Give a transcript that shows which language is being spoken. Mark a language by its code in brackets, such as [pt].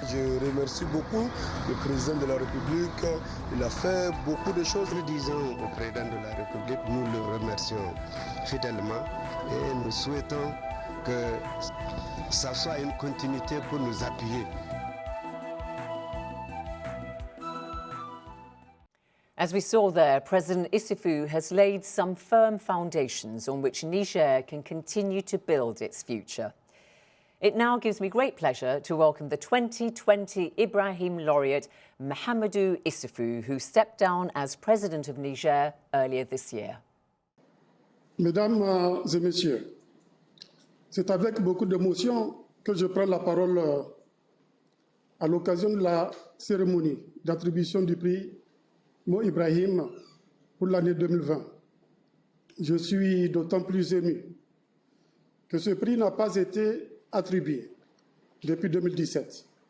[fr] Je remercie beaucoup le président de la République. Il a fait beaucoup de choses. Nous disons au président de la République, nous le remercions fidèlement et nous souhaitons que ça soit une continuité pour nous appuyer. [en] As we saw there, President Issoufou has laid some firm foundations on which Niger can continue to build its future. It now gives me great pleasure to welcome the 2020 Ibrahim laureate Mahamadou Issoufou, who stepped down as President of Niger earlier this year. [fr] Mesdames et messieurs, c'est avec beaucoup d'émotion que je prends la parole à l'occasion de la cérémonie d'attribution du prix Mo Ibrahim pour l'année 2020. Je suis d'autant plus ému que ce prix n'a pas été attribué depuis 2017.